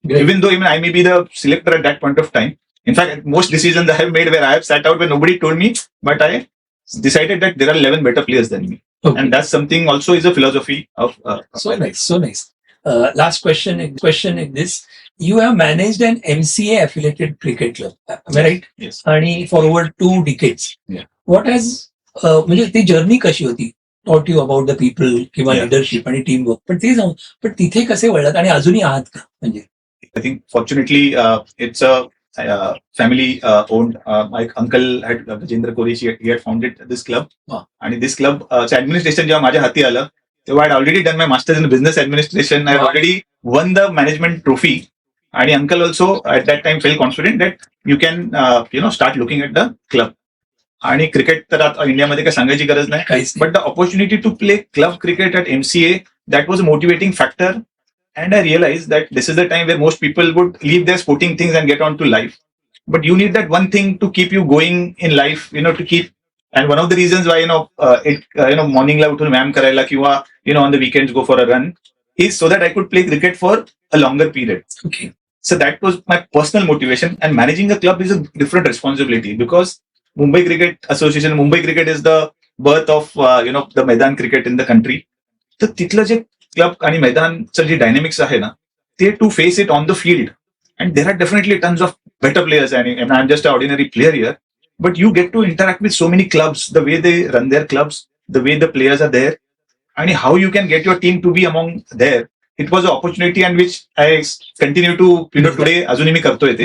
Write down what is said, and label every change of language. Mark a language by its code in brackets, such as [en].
[en] Even though I may be the selector at that point of time. In fact, most decisions I have made where I have sat out where nobody told me, but I decided that there are 11 better players than me. Okay. And that's something also is a philosophy of... So nice. last question is this: you have managed an MCA affiliated cricket club, am I right? Yes. [mr] आणि [en] for over 2 decades. Yeah. What has [mr] म्हणजे ती journey कशी होती? [en] Taught you about the people [mr] किंवा [en] Yeah. [mr] Leadership आणि team work, पण ते जाऊन पण तिथे कसे वळलात आणि अजूनही आहात का? म्हणजे [en] I think fortunately it's a family owned. My uncle had Rajendra Koresh. He had founded this club. Wow. And this club administration [mr] जेव्हा माझ्या हाती आलं तेव्हा [en] I had already done my masters in business administration. I had Wow. already won the management trophy. And uncle also at that time felt confident that you can start looking at the club. [mr] आणि cricket तर आता इंडियामध्ये काही सांगायची गरज नाही. काहीच नाही. [en] But the opportunity to play club cricket at MCA, that was a motivating factor. And I realized that this is the time where most people would leave their sporting things and get on to life. But you need that one thing to keep you going in life, to keep. And one of the reasons why, [mr] morning la uthun व्यायाम करायला किंवा, [en] on the weekends go for a run is so that I could play cricket for a longer period. Okay. So that was my personal motivation. And managing a club is a different responsibility because Mumbai Cricket Association, Mumbai Cricket is the birth of, the Maidan cricket in the country. [mr] तर तिथलं जे club आणि मैदानचं जे dynamics आहे ना [en] ते to face it on the field and there are definitely tons of better players and I am just a ordinary player here but you get to interact with so many clubs the way they run their clubs the way the players are there आणि how you can get your team to be among there it was a opportunity and which I continue to today [mr] अजूनही मी करतोय ते